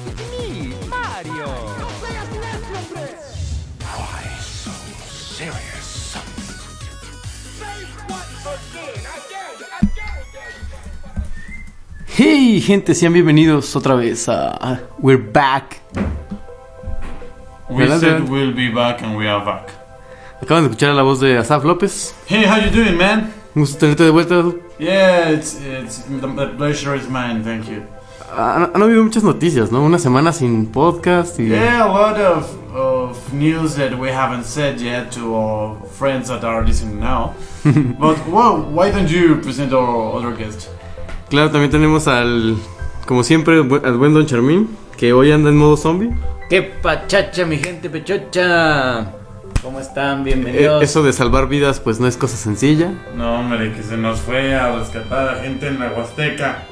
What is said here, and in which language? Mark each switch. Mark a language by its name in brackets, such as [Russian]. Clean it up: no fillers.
[Spanish] ¡Mi Mario! ¡No seas necio, hombre! [English] ¿Why so serious? ¡Save one for good! [Spanish] ¡Hey, gente! Sean bienvenidos otra vez a... [English] We're back. We said we'll be back and we are back. [Spanish] Acaban de escuchar la voz de Asaf López. [English] Hey, how you doing, man? [Spanish] Un gusto tenerte de vuelta. [English] Yeah, it's the pleasure is mine, thank you. [Spanish] Han habido muchas noticias, ¿no? Una semana sin podcast y... [English] Yeah, a lot of news that we haven't said yet to our friends that are listening now. But, well, why don't you present our other guest? [Spanish] Claro, también tenemos al, como siempre, al buen Don Charmín, que hoy anda en modo zombie. ¡Qué pachacha, mi gente pechocha! ¿Cómo están? Bienvenidos. Eso de salvar vidas, pues no es cosa sencilla. No, hombre, que se nos fue a rescatar a gente en la Huasteca.